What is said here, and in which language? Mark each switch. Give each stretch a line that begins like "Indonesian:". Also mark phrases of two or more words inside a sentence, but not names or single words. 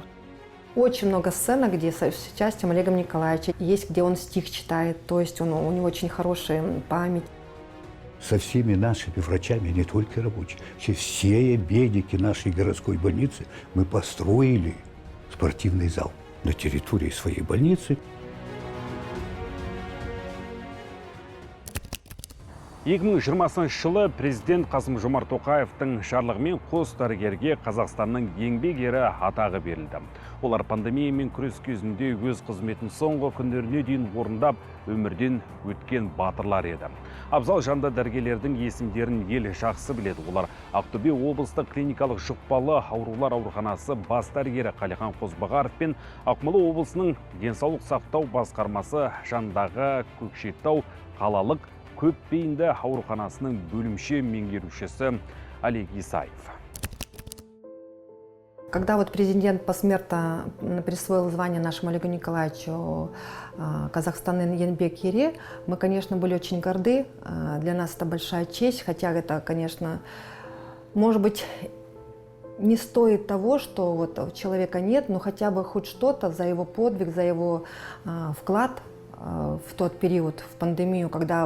Russian: Очень много сцен, где с участием Олега Николаевича. Есть, где он стих читает, то есть у него очень хорошая память. Со всеми нашими врачами, не только рабочими, все медики нашей городской больницы, мы построили спортивный зал на территории своей больницы.
Kazakh: жылы президент Қасым-Жомарт Тоқаевтың жарлығымен қос дәрігерге Қазақстанның еңбек ері атағы берілді. Олар пандемиямен күрес кезінде өз қызметін соңғы күндеріне дейін орындап, өмірден өткен батырлар еді. Абзал жанды дәрігерлердің есімдерін ел жақсы біледі. Олар Ақтөбе облыстық клиникалық жұқпалы аурулар ауруханасы бас дәрігері Қалихан Қозбағаров пен Ақмола облысының денсаулық сақтау басқармасы жанындағы Көкшетау қалалық көпбейінді ауруханасының бөлімше меңгерушісі Олег Исаев.
Russian: Когда вот президент посмертно присвоил звание нашему Олегу Николаевичу
Kazakh: Казахстанның еңбек ері,
Russian: мы, конечно, были очень горды. Для нас это большая честь, хотя это, конечно, может быть, не стоит того, что вот человека нет, но хотя бы хоть что-то за его подвиг, за его вклад в тот период, в пандемию, когда